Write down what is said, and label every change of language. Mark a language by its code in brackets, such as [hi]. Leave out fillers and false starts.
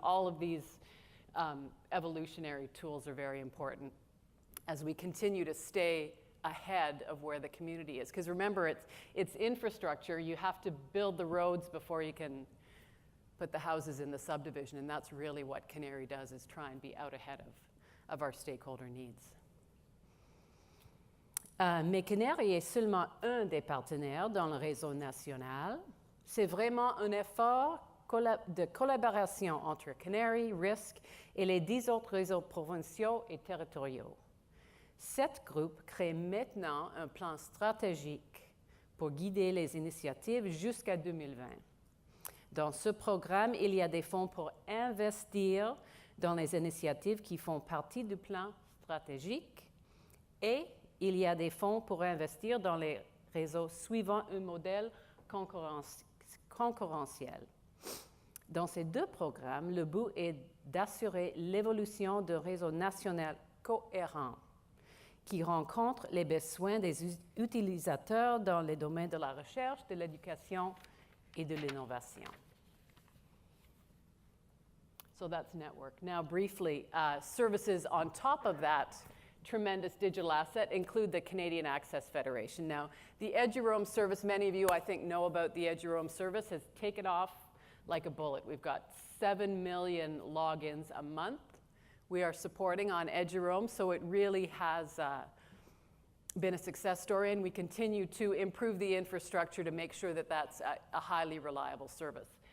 [en] All of these evolutionary tools are very important as we continue to stay ahead of where the community is. Because remember, it's infrastructure. You have to build the roads before you can put the houses in the subdivision, and that's really what CANARIE does, is try and be out ahead of our stakeholder needs. [fr] Mais CANARIE est seulement un des partenaires dans le réseau national. C'est vraiment un effort de collaboration entre CANARIE, RISQ et les 10 autres réseaux provinciaux et territoriaux. Cet groupe crée maintenant un plan stratégique pour guider les initiatives jusqu'à 2020. Dans ce programme, il y a des fonds pour investir dans les initiatives qui font partie du plan stratégique et il y a des fonds pour investir dans les réseaux suivant un modèle concurrentiel. Dans ces deux programmes, le but est d'assurer l'évolution d'un réseau national cohérent qui rencontre les besoins des utilisateurs dans les domaines de la recherche, de l'éducation et de l'innovation. [en] So that's network. Now briefly, services on top of that tremendous digital asset include the Canadian Access Federation. Now, the Eduroam service, many of you I think know about the Eduroam service, has taken off like a bullet. We've got 7 million logins a month we are supporting on Eduroam, so it really has been a success story, and we continue to improve the infrastructure to make sure that that's a highly reliable service.